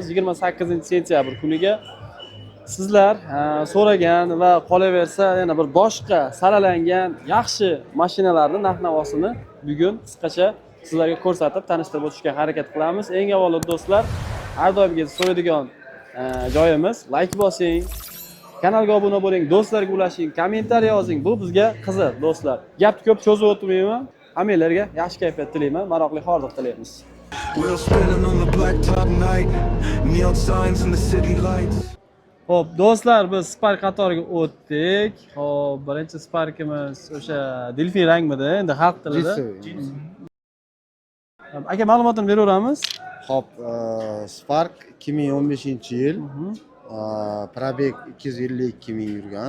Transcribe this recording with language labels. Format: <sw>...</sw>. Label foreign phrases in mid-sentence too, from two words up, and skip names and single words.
<uz>28-sentyabr kuniga sizlar so'ragan va qolaversa yana bir boshqa saralangan yaxshi mashinalarning narx-navosini bugun qisqacha sizlarga ko'rsatib tanishtirib o'tishga harakat qilamiz. Eng avvalo do'stlar, har doimgi so'raydigan joyimiz like bosing, kanalga obuna bo'ling, do'stlarga ulashing, kommentariy yozing. Bu bizga qiziq do'stlar. Gapni ko'p cho'zib o'tmayman. Hammanglarga yaxshi kayfiyat tilayman, maroqli hordiq tilaymiz.</uz> <en>Wheels spinning on the blacktop night, neon signs in the city lights.</en> <uz>Xo'p, do'stlar, biz Spark qatoriga o'tdik. Xo'p, birinchi Sparkimiz o'sha delfin rangmidi, endi xalq tilida. Aka, ma'lumotini beraveramiz. Hop, Spark 2015-yil, probeg 252 ming yurgan.</uz>